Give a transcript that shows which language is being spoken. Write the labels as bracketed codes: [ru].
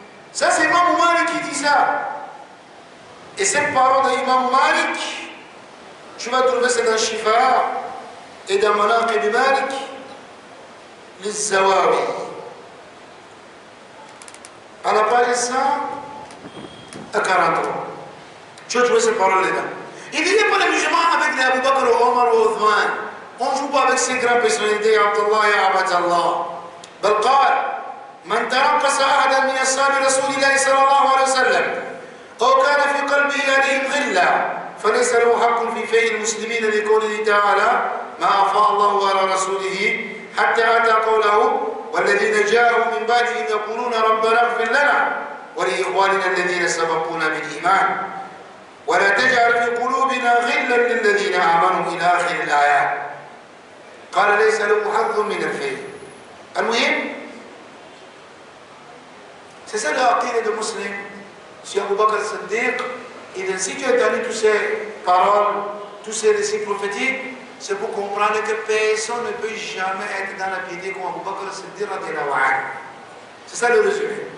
[fr] Ça, c'est Imam Malik qui dit ça. Et cette parole d'Imam Malik, tu vas trouver ça dans Shifa et dans Manaqib Malik, les Zawawi. À la page 143. Tu vas trouver cette parole-là. Il n'y a pas de jugement avec les Abu Bakr, Omar ou Othman. On ne joue pas avec ces grandes personnalités, Abdullah et Abdallah. [ar] بل قال من ترقص أحدا من أصحاب رسول الله صلى الله عليه وسلم أو كان في قلبه عليهم غلة فليس له حق في فيء المسلمين لقوله تعالى ما أفاء الله على رسوله حتى أتى قوله والذين جاءوا من بعدهم يقولون ربنا اغفر لنا ولإخواننا الذين سبقونا بالإيمان ولا تجعل في قلوبنا غلا للذين آمنوا إلى آخر الآيات قال ليس له حظ من الفيء. [fr] C'est ça l'aqida de musulman. Si Abu Bakr Siddiq, et si tu as donné toutes ces paroles, tous ces récits prophétiques, c'est pour comprendre que personne ne peut jamais être dans la piété comme Abu Bakr Siddiq. C'est ça le résumé.